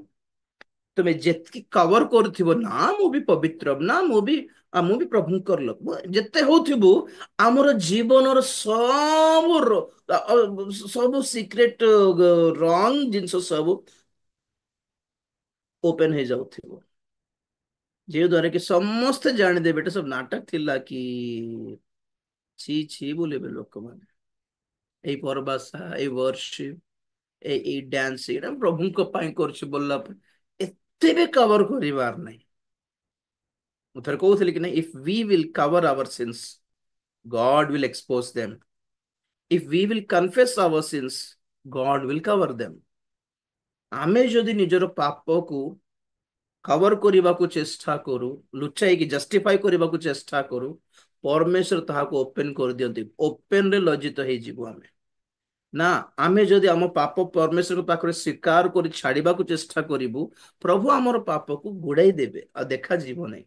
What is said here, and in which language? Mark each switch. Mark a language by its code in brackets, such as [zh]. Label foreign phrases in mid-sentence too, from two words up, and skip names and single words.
[or] ତୁମେ ଯେତିକି କଭର କରୁଥିବ, ନା ମୁଁ ବି ପବିତ୍ର, ନା ମୁଁ ବି ପ୍ରଭୁଙ୍କର ଲୋକ, ଯେତେ ହଉଥିବୁ ଆମର ଜୀବନର ସବୁ ସିକ୍ରେଟ ରଙ୍ଗ ଜିନିଷ ସବୁ ଓପେନ ହେଇଯାଉଥିବ, ଯେଉଁ ଦ୍ୱାରା କି ସମସ୍ତେ ଜାଣିଦେବେ ଏଟା ସବୁ ନାଟକ ଥିଲା କି ଛି ଛି ବୋଲିବେ ଲୋକମାନେ। ଏଇ ପରବାସା, ଏଇ ବର୍ଷିପ, ଏଇ ଡ୍ୟାନ୍ସ ଏଇଟା ପ୍ରଭୁଙ୍କ ପାଇଁ କରୁଛି ବୋଲିଲା ପରେ ଏତେ ବି କଭର କରିବାର ନାହିଁ। ମୁଁ ଥରେ କହୁଥିଲି କି ନାହିଁ, [en] If we will cover our sins, God will expose them. If we will confess our sins, God will cover them. [or] ଆମେ ଯଦି ନିଜର ପାପକୁ କଭର କରିବାକୁ ଚେଷ୍ଟା କରୁ, ଲୁଚାଇକି ଜଷ୍ଟିଫାଇ କରିବାକୁ ଚେଷ୍ଟା କରୁ, ପରମେଶ୍ୱର ତାହାକୁ ଓପେନ କରିଦିଅନ୍ତି। ଓପେନ ରେ ଲଜ୍ଜିତ ହେଇଯିବୁ ଆମେ। ନା, ଆମେ ଯଦି ଆମ ପାପ ପରମେଶ୍ୱରଙ୍କ ପାଖରେ ସ୍ୱୀକାର କରି ଛାଡିବାକୁ ଚେଷ୍ଟା କରିବୁ, ପ୍ରଭୁ ଆମର ପାପକୁ ଘୋଡାଇ ଦେବେ ଆଉ ଦେଖାଯିବ ନାହିଁ।